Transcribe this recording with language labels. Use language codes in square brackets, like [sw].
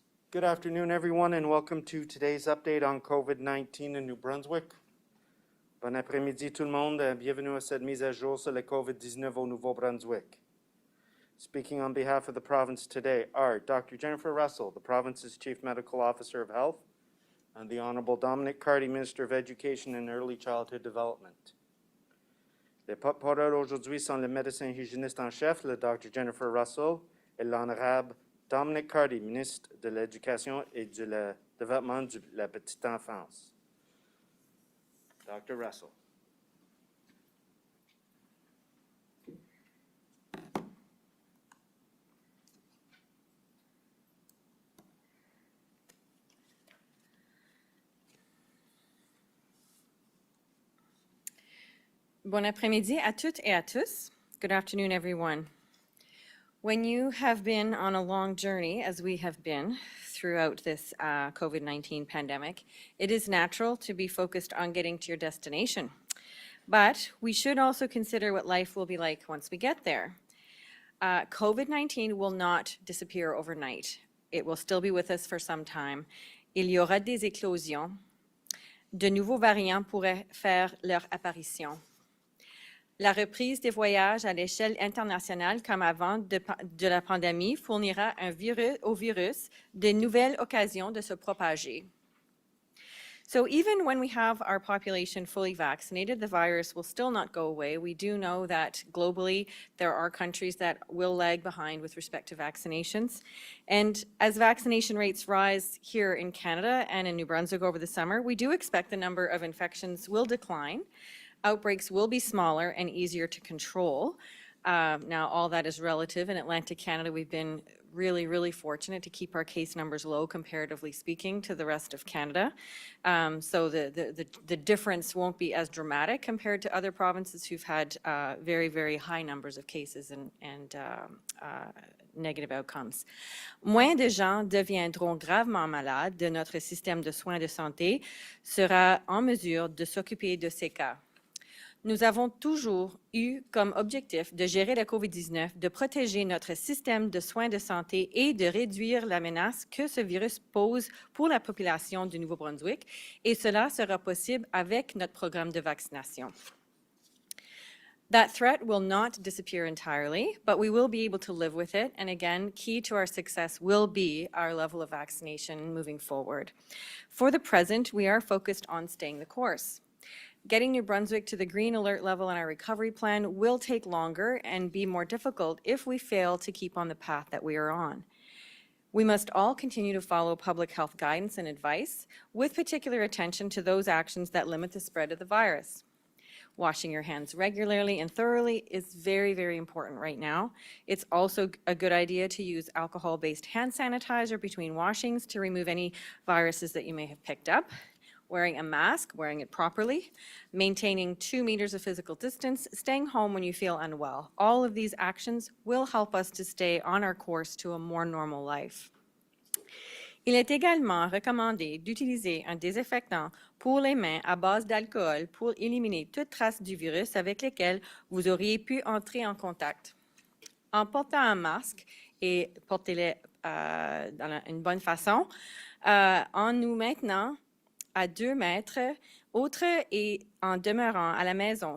[en] Good afternoon, everyone, and welcome to today's update on COVID-19 in New Brunswick. [fr] Bon après-midi, tout le monde. Bienvenue à cette mise à jour sur le COVID-19 au Nouveau-Brunswick. [en] Speaking on behalf of the province today are Dr. Jennifer Russell, the province's Chief Medical Officer of Health, and the Honorable Dominic Cardy, Minister of Education and Early Childhood Development. [fr] Les porte-parole aujourd'hui sont le médecin hygiéniste en chef, le Dr. Jennifer Russell, et l'Honorable Dominic Cardy, ministre de l'Éducation et du Développement de la Petite Enfance. [en] Dr. Russell. [fr] Bon après-midi à toutes et à tous. [en] Good afternoon, everyone. When you have been on a long journey, as we have been throughout this COVID-19 pandemic, it is natural to be focused on getting to your destination. But we should also consider what life will be like once we get there. COVID-19 will not disappear overnight. It will still be with us for some time. [fr] Il y aura des éclosions. De nouveaux variants pourraient faire leur apparition. La reprise des voyages à l'échelle internationale comme avant de la pandémie fournira au virus de nouvelles occasions de se propager. [en] So even when we have our population fully vaccinated, the virus will still not go away. We do know that globally there are countries that will lag behind with respect to vaccinations. And as vaccination rates rise here in Canada and in New Brunswick over the summer, we do expect the number of infections will decline. Outbreaks will be smaller and easier to control. Now, all that is relative. In Atlantic Canada, we've been really fortunate to keep our case numbers low, comparatively speaking, to the rest of Canada. So the difference won't be as dramatic compared to other provinces who've had very high numbers of cases and negative outcomes. [fr] Moins de gens deviendront gravement malades de notre système de soins de santé sera en mesure de s'occuper de ces cas. Nous avons toujours eu comme objectif de gérer la COVID-19, de protéger notre système de soins de santé et de réduire la menace que ce virus pose pour la population du Nouveau-Brunswick, et cela sera possible avec notre programme de vaccination. [en] That threat will not disappear entirely, but we will be able to live with it, and again, key to our success will be our level of vaccination moving forward. For the present, we are focused on staying the course. Getting New Brunswick to the green alert level in our recovery plan will take longer and be more difficult if we fail to keep on the path that we are on. We must all continue to follow public health guidance and advice, with particular attention to those actions that limit the spread of the virus. Washing your hands regularly and thoroughly is very important right now. It's also a good idea to use alcohol-based hand sanitizer between washings to remove any viruses that you may have picked up. Wearing a mask, wearing it properly, maintaining 2 meters of physical distance, staying home when you feel unwell. All of these actions will help us to stay on our course to a more normal life. [fr] Il est également recommandé d'utiliser un désinfectant pour les mains à base d'alcool pour éliminer toute trace du virus avec lequel vous auriez pu entrer en contact. En portant un masque, et portez-le une bonne façon, en nous maintenant à 2 mètres, autres et en demeurant à la maison.